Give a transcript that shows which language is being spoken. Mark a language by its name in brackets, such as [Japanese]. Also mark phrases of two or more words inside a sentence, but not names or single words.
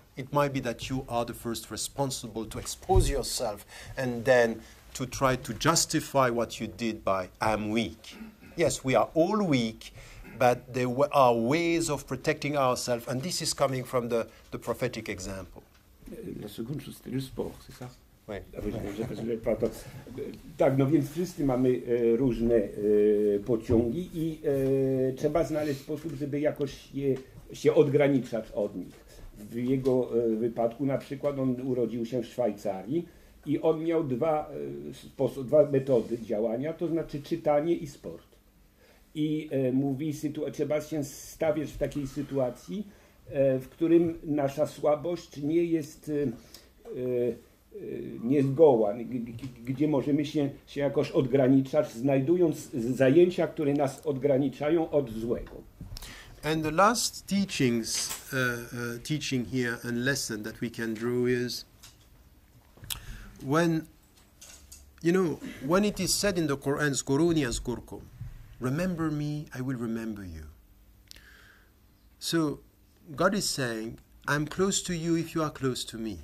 [English] It might be that you are the first responsible to expose yourself and then to try to justify what you did by, I'm weak. Yes, we are all weak, but there are ways of protecting ourselves, and this is coming from the prophetic example. [French] La seconde chose, c'était le sport, c'est ça? Oui. [Polish] Tak, no więc wszyscy mamy różne pociągi i trzeba znaleźć sposób, żeby jakoś się odgraniczać od nich. W jego wypadku na przykład on urodził się w Szwajcarii i on miał dwa metody działania, to znaczy czytanie i sport. I mówi, trzeba się stawiać w takiej sytuacji, w którym nasza słabość nie jest zgoła, gdzie możemy się jakoś odgraniczać, znajdując zajęcia, które nas odgraniczają od złego. [English] And the last teaching here and lesson that we can draw is when it is said in the Quran, [Arabic] "اذكروني أذكركم," [English] remember me, I will remember you. So God is saying, I'm close to you if you are close to me.